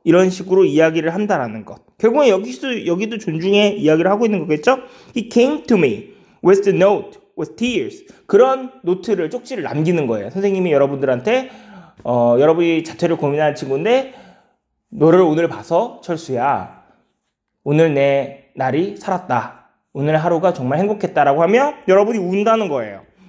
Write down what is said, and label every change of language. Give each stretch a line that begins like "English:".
Korean: 이런 식으로 이야기를 한다라는 것. 결국엔 여기도 존중의 이야기를 하고 있는 거겠죠?
English: He came to me with the note, with tears.
Korean: 그런 노트를, 쪽지를 남기는 거예요. 선생님이 여러분들한테 여러분이 자퇴를 고민하는 친구인데 너를 오늘 봐서 철수야. 오늘 내 날이 살았다. 오늘 하루가 정말 행복했다라고 하면 여러분이 운다는 거예요.